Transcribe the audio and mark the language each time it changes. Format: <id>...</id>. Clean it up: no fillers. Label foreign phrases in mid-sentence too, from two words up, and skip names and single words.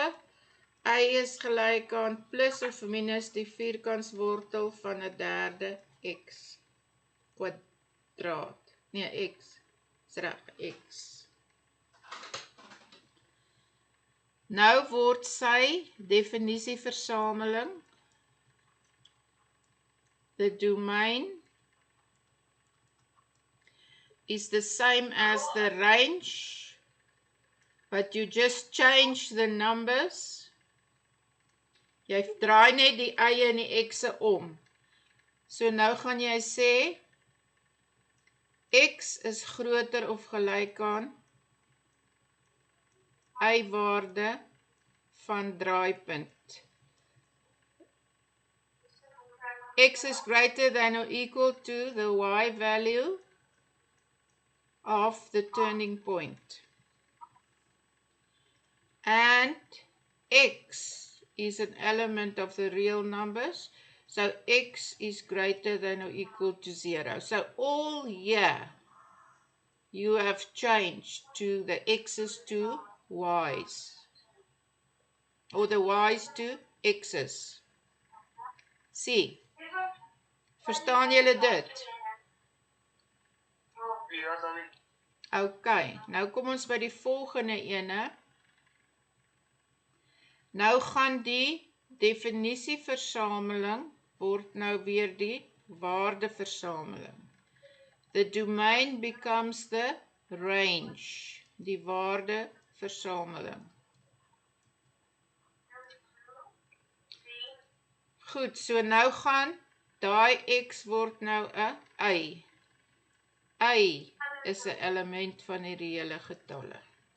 <af>Y is gelyk aan plus of minus die vierkantswortel van 'n derde x kwadraat. Nee, x. Dis reg, x. Nou word sy definisieversameling,</af> <en>the domain is the same as the range, but you just change the numbers</en> <af>Jy draai net die y en die x'e om.</af> <en>So nou gaan jy sê, x is groter of gelyk aan y-waarde van draaipunt. X is greater than or equal to the y value of the turning point. And x is an element of the real numbers, so x is greater than or equal to 0. So all here you have changed to the x's to y's, or the y's to x's. See,</en> <af>verstaan julle dit? Ok, nou kom ons by die volgende ene. Nou gaan die definisieversameling word nou weer die waardeversameling.</af> <en>The domain becomes the range,</en> <af>die waardeversameling. Goed, so nou gaan daai x word nou 'n y. Y is 'n element van die reële getalle.</af>